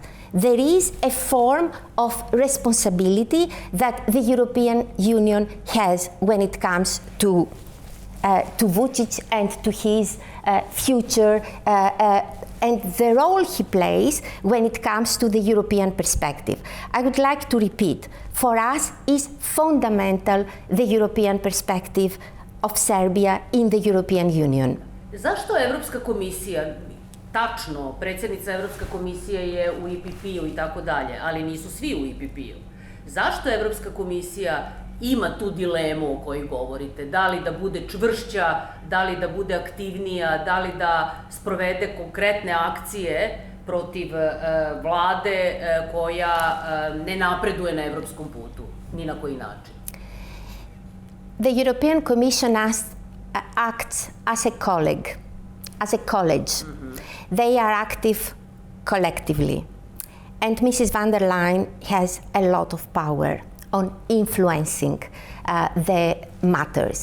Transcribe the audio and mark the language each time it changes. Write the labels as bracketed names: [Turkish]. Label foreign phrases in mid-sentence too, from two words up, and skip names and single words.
[English] There is a form of responsibility that the European Union has when it comes to Vučić and to his future and the role he plays when it comes to the European perspective. I would like to repeat, for us is fundamental the European perspective of Serbia in the European Union. [Serbian] Zašto Evropska komisija, tačno, predsjednica Evropska komisija je u EPP-u i tako dalje, ali nisu svi u EPP-u. Zašto Evropska komisija ima tu dilemu o kojoj govorite? Da li da bude čvršća, da li da bude aktivnija, da li da sprovede konkretne akcije protiv vlade koja ne napreduje na evropskom putu, ni na koji način? [English] The European Commission acts as a colleague, as a college. They are active collectively. And Mrs. van der Leyen has a lot of power on influencing the matters.